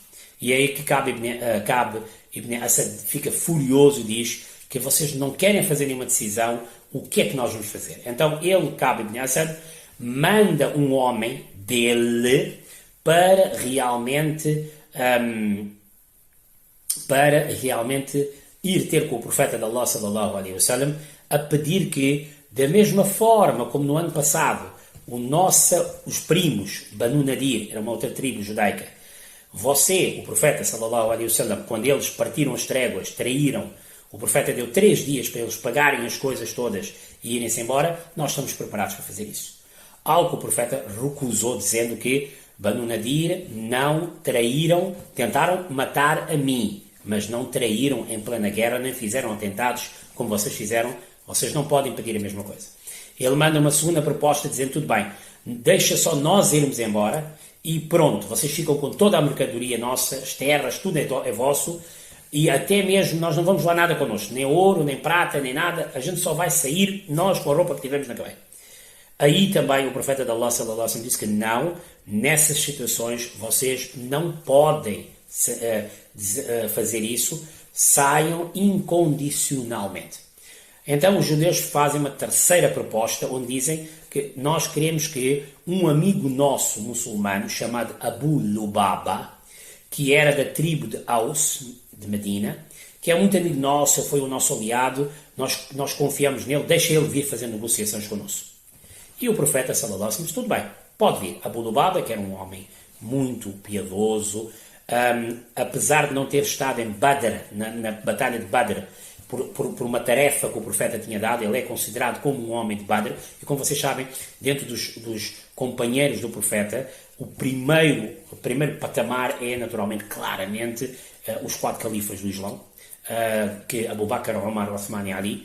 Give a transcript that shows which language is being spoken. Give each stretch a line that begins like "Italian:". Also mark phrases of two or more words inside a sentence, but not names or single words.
Portuguese: E é aí que Ka'b ibn Asad fica furioso e diz que vocês não querem fazer nenhuma decisão, o que é que nós vamos fazer? Então ele, Ka'b ibn Asad, manda um homem dele para realmente ir ter com o profeta de Allah
Arabic: صلى الله عليه وسلم
Portuguese: a pedir que, da mesma forma como no ano passado os primos Banu Nadir, era uma outra tribo judaica, o profeta
Arabic: صلى الله عليه وسلم,
Portuguese: quando eles partiram as tréguas, traíram, o profeta deu 3 dias para eles pagarem as coisas todas e irem-se embora, nós estamos preparados para fazer isso. Algo que o profeta recusou, dizendo que Banu Nadir não traíram, tentaram matar a mim, mas não traíram em plena guerra, nem fizeram atentados como vocês fizeram, vocês não podem pedir a mesma coisa. Ele manda uma segunda proposta dizendo, tudo bem, deixa só nós irmos embora e pronto, vocês ficam com toda a mercadoria nossa, as terras, tudo é vosso, e até mesmo nós não vamos lá nada connosco, nem ouro, nem prata, nem nada, a gente só vai sair nós com a roupa que tivemos na cabeça. Aí também o profeta de Allah
Arabic: صلى الله عليه وسلم
Portuguese: disse que não, nessas situações vocês não podem fazer isso, saiam incondicionalmente. Então os judeus fazem uma terceira proposta, onde dizem que nós queremos que um amigo nosso muçulmano, chamado Abu Lubaba, que era da tribo de Aus, de Medina, que é muito amigo nosso, ele foi o nosso aliado, nós confiamos nele, deixa ele vir fazer negociações connosco. E o profeta,
Arabic: صلى الله عليه وسلم,
Portuguese: disse, tudo bem, pode vir. Abu Lubaba, que era um homem muito piedoso, apesar de não ter estado em Badr, na batalha de Badr, por uma tarefa que o profeta tinha dado, ele é considerado como um homem de Badr, e como vocês sabem, dentro dos companheiros do profeta, o primeiro patamar é, naturalmente, claramente, os 4 califas do Islão, que Abu Bakr, Omar, Uthman e Ali.